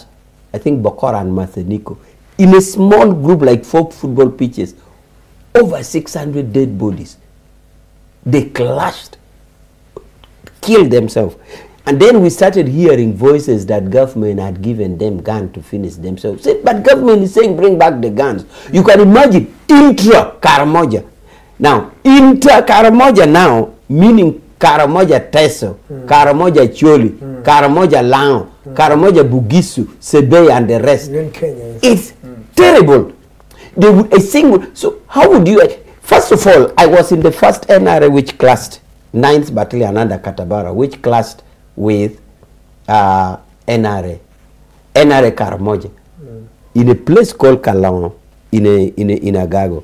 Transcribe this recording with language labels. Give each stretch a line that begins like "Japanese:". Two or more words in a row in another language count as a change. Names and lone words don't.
English: I think Bokora and Matheniko. In a small group like 4 football pitches, over 600 dead bodies. They clashed, killed themselves. And then we started hearing voices that government had given them guns to finish themselves. But government is saying bring back the guns. You can imagine intra-Karamoja. Now, inter-Karamoja now, meaning Karamoja Teso, Karamoja Choli, Karamoja Lao, Karamoja Bugisu, Sebei and the rest. It's terrible. They would so how would you, first of all, I was in the first NRA which clashed, 9th Battalion under Katabara, which clashed with NRA Karamoja, in a place called Kalao, in Agago.